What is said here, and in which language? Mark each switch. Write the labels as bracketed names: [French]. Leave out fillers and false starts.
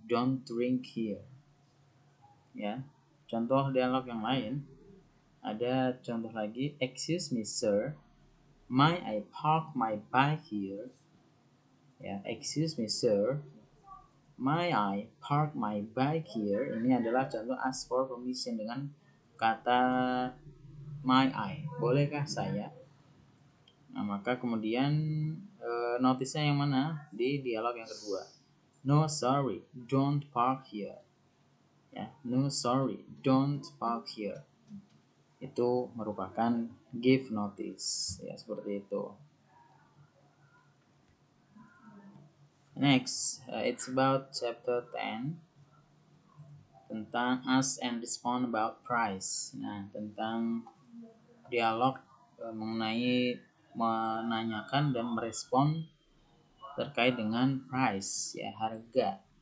[English] Don't drink here. [Indonesian] Ya. Contoh dialog yang lain. Ada contoh lagi, [English] excuse me sir, may I park my bike here? Ya, excuse me sir, may I park my bike here? [Indonesian] Ini adalah contoh ask for permission dengan kata may I. Bolehkah saya? Nah, maka kemudian notisnya yang mana? Di dialog yang kedua. [English] No sorry, don't park here. Ya, no sorry, don't park here. [Indonesian] Itu merupakan give notice ya, seperti itu. [English] Next, it's about chapter 10 tentang ask and respond about price. [Indonesian] Nah, tentang dialog mengenai menanyakan dan merespon terkait dengan price ya, harga.